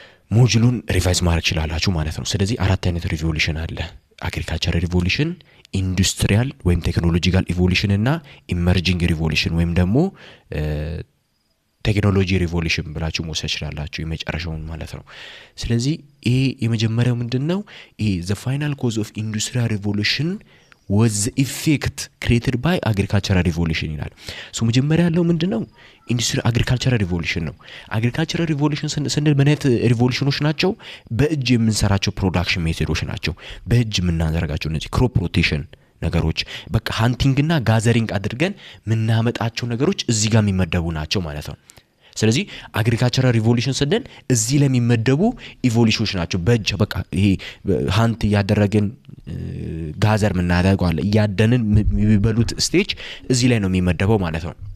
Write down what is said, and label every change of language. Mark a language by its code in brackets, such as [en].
[am] ሞጁሉን ሪቫይዝ ማድረግ ይችላልላችሁ ማለት ነው። ስለዚህ አራት አይነት ሪቮሉሽን አለ። አግሪካልቸራል ሪቮሉሽን፣ ኢንዱስትሪያል ወይም ቴክኖሎጂካል ኢቮሉሽን እና ኢመርጂንግ ሪቮሉሽን ወይም ደግሞ ቴክኖሎጂ ሪቮሉሽን ብላችሁ መውሰድ ይችላልላችሁ የመጨረሻውን ማለት ነው። ስለዚህ ይሄ የመጀመሪያው ምንድነው? ይሄ [en] the final cause of industrial revolution was the effect created by agricultural revolution [am] ይላል። መጀመሪያ ያለው ምንድነው? ኢንዱስትሪ አግሪካልቸራል ሪቮሉሽን ነው። አግሪካልቸራል ሪቮሉሽን ስንል ምን አይነት ሪቮሉሽኖች ናቸው? በእጅ የምንሰራቸው ፕሮዳክሽን ሜቶዶች ናቸው። በእጅ የምናደርጋቸው እነዚህ ክሮፕ ሮቴሽን ነገሮች በቃ ሃንቲንግ እና ጋዘሪንግ አድርገን ምናመጣቸው ነገሮች እዚህ ጋር የሚመደቡ ናቸው ማለት ነው። ስለዚህ አግሪካልቸራል ሪቮሉሽን ስንል እዚህ ላይ የሚመደቡ ኢቮሉሽኖች ናቸው። በእጅ በቃ ይሄ ሃንት ያደረገን ጋዘር ምናደርገው አለ ያደንን የሚበሉት ስቴጅ እዚህ ላይ ነው የሚመደበው ማለት ነው።